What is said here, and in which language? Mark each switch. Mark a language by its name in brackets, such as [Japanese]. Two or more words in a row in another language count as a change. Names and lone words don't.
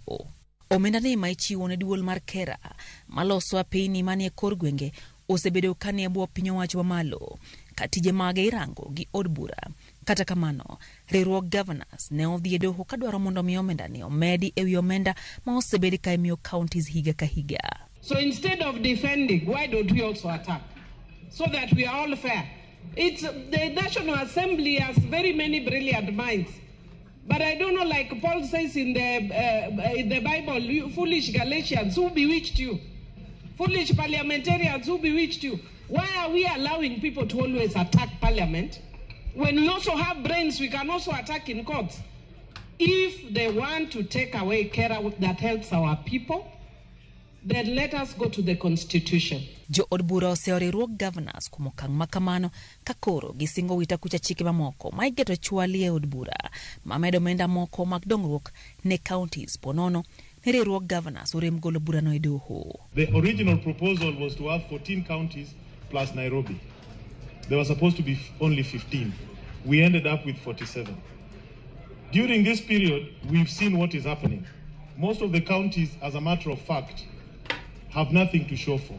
[Luo (Kenya and Tanzania)] Omenda ni ma ichiwo ne duol mar Kera maloso peini manie kor gwenge osebedo kanie bwo piny owacho mamalo ka tije mage irango gi od bura. Kata kamano, riwruok governors ne odhi e doho ka dwaro mondo mi omenda ni omedi e wi omenda ma osebedi ka imiyo counties higa ka higa. [English] So instead of defending, why don't we also attack? So that we are all fair. It's the National Assembly has very many brilliant minds. But I don't know, like Paul says in the Bible, you foolish Galatians, who bewitched you? Foolish parliamentarians, who bewitched you? Why are we allowing people to always attack parliament? When we also have brains, we can also attack in courts. If they want to take away care that helps our people, then let us go to the constitution. [Luo (Kenya and Tanzania)] Jo od bura oseo riwruok governors kuom okang' makamano ka koro gisingo wita kucha chike mamoko ma igeto chwali e od bura mamedo omenda moko mag dongruok ne counties ponono ne riwruok governors orem golo bura no e doho. [English] The original proposal was to have 14 counties plus Nairobi. There was supposed to be only 15. We ended up with 47. During this period, we've seen what is happening. Most of the counties, as a matter of fact, have nothing to show for.